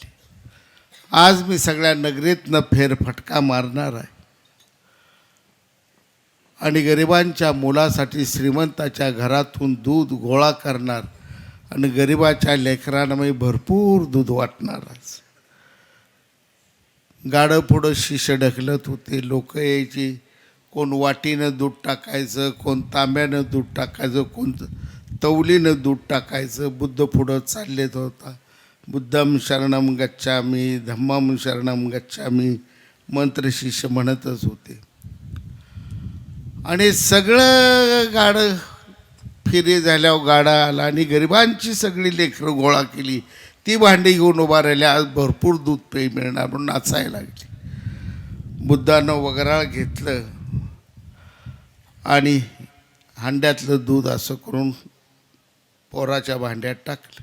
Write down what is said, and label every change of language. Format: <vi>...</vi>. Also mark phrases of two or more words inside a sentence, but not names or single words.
<mr>आज मी सगळ्या नगरीतनं फेरफटका मारणार आहे आणि गरिबांच्या मुलासाठी श्रीमंताच्या घरातून दूध गोळा करणार आणि गरिबाच्या लेकरांना मी भरपूर दूध वाटणार. आज गाडं पुढं शिष्य ढकलत होते. लोक यायची, कोण वाटीनं दूध टाकायचं, कोण तांब्यानं दूध टाकायचं, कोण तवलीनं दूध टाकायचं. बुद्ध पुढं चाललेत होता.</mr> <pi>बुद्धम शरणम गच्छामी, धम्मम शरणम गच्छामी</pi> <mr>मंत्र शिष्य म्हणतच होते. आणि सगळं गाडं फिरे झाल्यावर गाडा आला आणि गरिबांची सगळी लेकरं गोळा केली. ती भांडी घेऊन उभा राहिली. आज भरपूर दूध पेय मिळणार म्हणून नाचायला लागली. बुद्धानं वगैरे घेतलं आणि हांड्यातलं दूध असं करून पोराच्या भांड्यात टाकलं.</mr>